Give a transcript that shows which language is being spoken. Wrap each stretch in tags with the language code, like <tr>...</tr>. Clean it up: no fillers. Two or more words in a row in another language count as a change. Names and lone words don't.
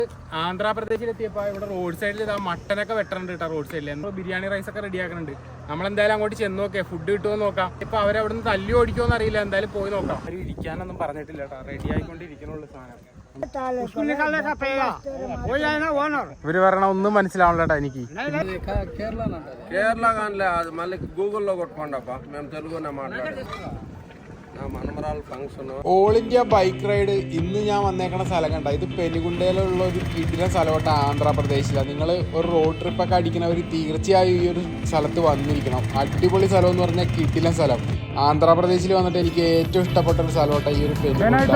<ml>ആന്ധ്രാപ്രദേശിലെത്തിയപ്പോൾ ഇവിടെ</ml> <en>road sideൽ</en> <ml>ഇതാ മട്ടനൊക്കെ വെട്ടണുണ്ട് കേട്ടോ.</ml> <en>road sideൽ</en> <ml>എന്തോ ബിരിയാണി റൈസ് ഒക്കെ റെഡി ആക്കുന്നുണ്ട്. നമ്മളെന്തായാലും അങ്ങോട്ട് ചെന്ന് നോക്കിയാൽ ഫുഡ് കിട്ടുമോ നോക്കാം. ഇപ്പൊ അവരവിടെ നിന്ന് തല്ലി ഓടിക്കുമോന്ന് അറിയില്ല. എന്തായാലും പോയി നോക്കാം. അവർ ഇരിക്കാനൊന്നും പറഞ്ഞിട്ടില്ല കേട്ടോ. റെഡി ആയിക്കൊണ്ടിരിക്കണുള്ളൂ സാധനം. ഇവര് പറയണ ഒന്നും മനസ്സിലാവണല്ലോട്ടാ എനിക്ക്.</ml> <te>కేరళ కానిలే అది మళ్ళీ గూగుల్లో కొట్టుకోండప్ప మేము తెలుగునే మాట్లాడాలి.</te> <en>all India bike ride</en> <ml>ഇന്ന് ഞാൻ വന്നേക്കണ സ്ഥലം കണ്ട. ഇത് പെനുകുണ്ടയിലുള്ള ഒരു കിടിലൻ സ്ഥലമായിട്ട് ആന്ധ്രാപ്രദേശിലാണ്. നിങ്ങൾ ഒരു</ml> <en>road tripഒക്കെ</en> <ml>അടിക്കുന്നവർ തീർച്ചയായും ഈ ഒരു സ്ഥലത്ത് വന്നിരിക്കണം. അടിപൊളി സ്ഥലം എന്ന് പറഞ്ഞാൽ കിടിലൻ സ്ഥലം. ആന്ധ്രാപ്രദേശിൽ വന്നിട്ട് എനിക്ക് ഏറ്റവും ഇഷ്ടപ്പെട്ട ഒരു സ്ഥലമായിട്ട് ഈ ഒരു പെനുകുണ്ട.</ml>